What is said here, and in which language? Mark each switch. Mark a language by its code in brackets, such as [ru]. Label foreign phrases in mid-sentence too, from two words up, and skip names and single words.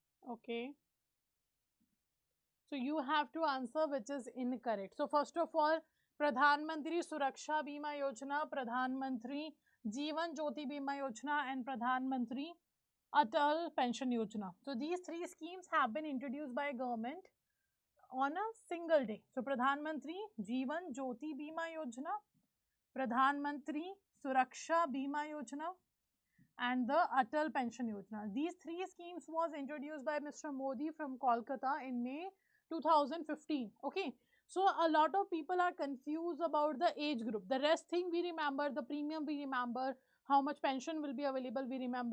[en] Okay. So you have to answer which is incorrect. So first of all, Pradhan Mantri Suraksha Bima Yojana, Pradhan Mantri Jeevan Jyoti Bima Yojana, and Pradhan Mantri Atal Pension Yojana. So these three schemes have been introduced by government on a single day. So Pradhan Mantri Jeevan Jyoti Bima Yojana, Pradhan Mantri Suraksha Bima Yojana, and the Atal Pension Yojana. These three schemes was introduced by Mr. Modi from Kolkata in May 2015. Okay. So a lot of people are confused about the age group. The rest thing we remember, the premium we remember, how much pension will be available we remember.